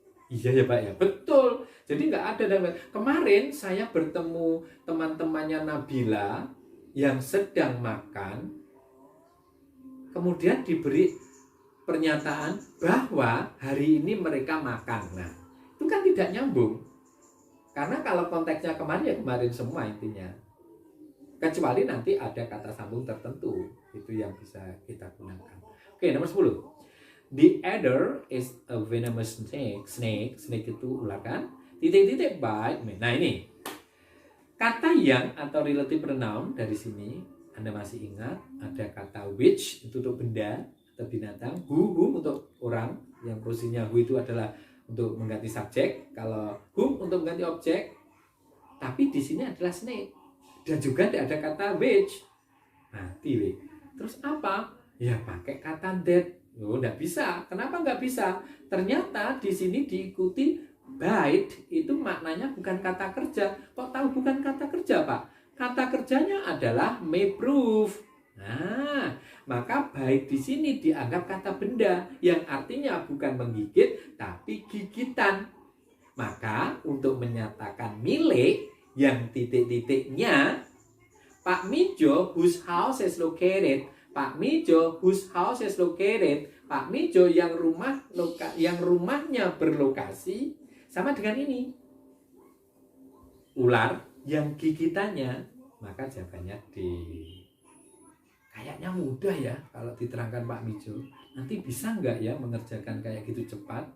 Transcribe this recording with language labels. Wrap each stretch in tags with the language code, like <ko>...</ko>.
<id>Iya ya Pak ya, betul. Jadi nggak ada. Kemarin saya bertemu teman-temannya Nabila yang sedang makan, kemudian diberi pernyataan bahwa hari ini mereka makan. Nah, itu kan tidak nyambung. Karena kalau konteksnya kemarin ya kemarin semua intinya. Kecuali nanti ada kata sambung tertentu, itu yang bisa kita gunakan. Oke, nomor 10.</id> <en>The adder is a venomous snake.</en> <id>Snake itu ular kan? Titik-titik bite. Nah ini kata yang atau relative pronoun dari sini Anda masih ingat ada kata which itu untuk benda atau binatang, who untuk orang yang posisinya who itu adalah untuk mengganti subjek, kalau whom untuk mengganti objek. Tapi di sini adalah snake dan juga tidak ada kata which. Mati. Terus apa? Ya pakai kata that. Oh, nggak bisa. Kenapa nggak bisa? Ternyata di sini diikuti bite itu maknanya bukan kata kerja. Kok tahu bukan kata kerja, Pak? Kata kerjanya adalah may prove. Nah, maka bite di sini dianggap kata benda yang artinya bukan menggigit tapi gigitan. Maka untuk menyatakan milik yang titik-titiknya</id> <en>Pak Mijo whose house is located. Pak Mijo whose house is located.</en> <id>Pak Mijo yang rumahnya berlokasi sama dengan ini. Ular yang gigitannya, maka jawabannya D. Kayaknya mudah ya kalau diterangkan Pak Mijo. Nanti bisa nggak ya mengerjakan kayak gitu cepat?</id>